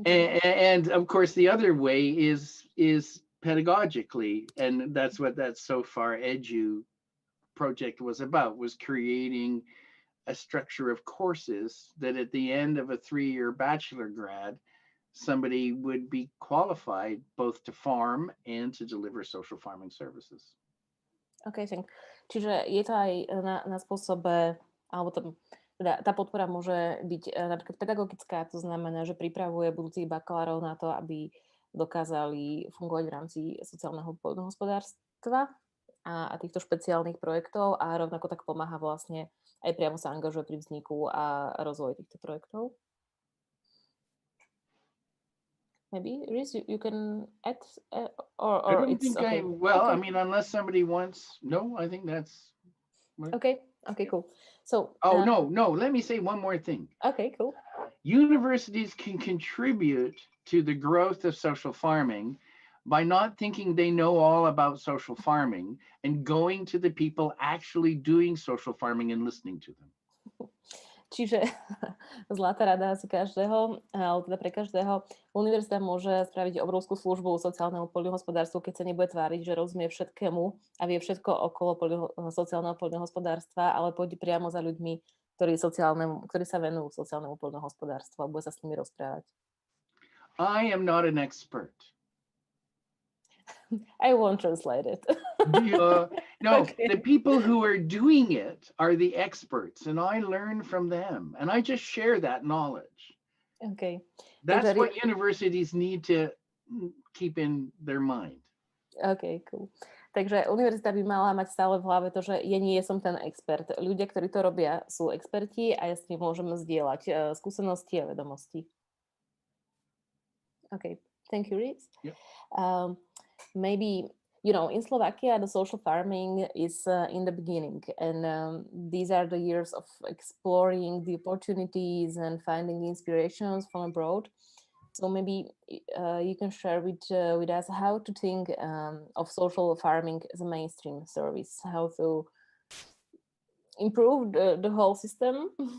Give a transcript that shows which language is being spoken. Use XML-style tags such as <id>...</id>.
<en>And of course, the other way is pedagogically, and that's what that So Far Edu project was about, was creating a structure of courses that at the end of a 3-year bachelor grad, somebody would be qualified both to farm and to deliver social farming services.</en> <sk>OK, čiže je to aj na spôsobe, alebo teda tá podpora môže byť napríklad pedagogická, to znamená, že pripravuje budúcich bakalárov na to, aby dokázali fungovať v rámci sociálneho poľnohospodárstva a týchto špeciálnych projektov a rovnako tak pomáha vlastne aj priamo sa angažuje pri vzniku a rozvoji týchto projektov.</sk> <en>Maybe, Rhys, you can add, or I don't it's think okay. I mean, unless somebody wants, no, I think that's. Okay, cool. So. No, let me say one more thing. Okay, cool. Universities can contribute to the growth of social farming by not thinking they know all about social farming and going to the people actually doing social farming and listening to them.</en> <sk>Čiže zlatá rada asi každého, ale teda pre každého, univerzita môže spraviť obrovskú službu sociálnemu poľnohospodárstvu, keď sa nebude tváriť, že rozumie všetkému a vie všetko okolo sociálneho poľnohospodárstva, ale pôjde priamo za ľuďmi, ktorí sa venujú sociálnemu poľnohospodárstvu a bude sa s nimi rozprávať.</sk> <en>I am not an expert. I won't translate it. No, Okay. The people who are doing it are the experts, and I learn from them, and I just share that knowledge. Okay. That's</en> <sk>Takže</sk> <en>what universities need to keep in their mind. OK, cool.</en> <sk>Takže univerzita by mala mať stále v hlave to, že ja nie som ten expert. Ľudia, ktorí to robia, sú experti a ja s nimi môžem zdieľať skúsenosti a vedomosti.</sk> <en>OK, thank you, Rhys. Yep. Maybe, in Slovakia, the social farming is in the beginning, and these are the years of exploring the opportunities and finding inspirations from abroad. So maybe you can share with us how to think of social farming as a mainstream service, how to improve the whole system.</en>